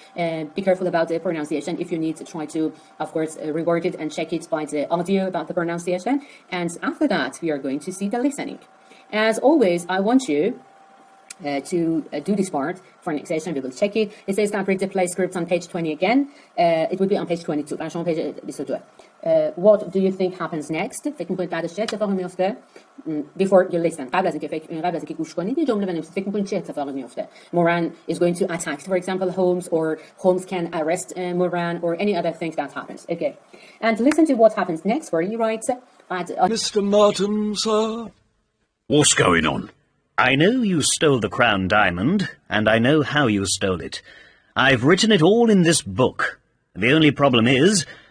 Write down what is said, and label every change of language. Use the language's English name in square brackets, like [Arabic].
[English] Be careful about the pronunciation. If you need to try to, of course, reword it and check it by the audio about the pronunciation. And after that, we are going to see the listening. As always, I want you to do this part for annexation. We will check it. It says that read the play scripts on page 20 again. It would be on page 22. page 22. What do you think happens next? [Persian] فکر می‌کنید بعدش چه اتفاقی میفته؟ [English] Before you listen. [Persian] قبل از اینکه گوش کنید یه جمله بنویسید. فکر می‌کنید چه اتفاقی میفته؟ [English] Moran is going to attack, for example, Holmes, or Holmes can arrest Moran, or any other thing that happens. Okay. And listen to what happens next, where he writes, Mr. Martin, sir? What's going on? I know you stole the crown diamond, and I know how you stole it. I've written it all in this book. The only problem is,